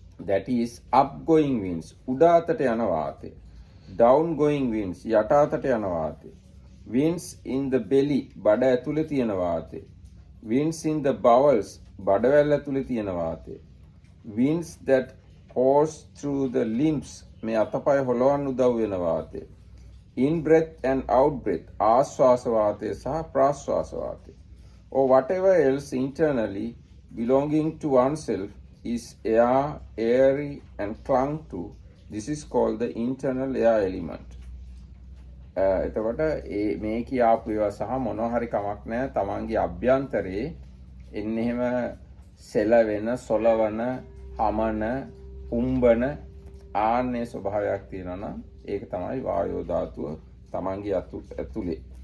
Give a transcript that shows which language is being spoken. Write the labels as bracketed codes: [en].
[en] that is upgoing winds [si] උඩ අතට යන වාතය [en] downgoing winds [si] යට අතට යන වාතය [en] winds in the belly [si] බඩ ඇතුලේ තියෙන වාතය [en] winds in the bowels [si] බඩවැල් ඇතුලේ තියෙන වාතය [en] winds that course through the limbs [si] මේ අතපය හොලවන්න උදව් වෙන වාතය [en] in breath and out breath [si] ආශ්වාස වාතය සහ ප්‍රාශ්වාස වාතය [en] or whatever else internally belonging to oneself is air, airy and clung to. This is called the internal air element. [si] එතකොට මේ කියාපු ඒවා සහ මොනවා හරි කමක් නැහැ තමන්ගේ අභ්‍යන්තරේ එන්නේ එහෙම සෙලවෙන, සොලවන, හමන, උම්බන ආන්නේ ස්වභාවයක් තියෙනවා නම් ඒක තමයි වායෝ ධාතුව තමන්ගේ ඇතුලේ.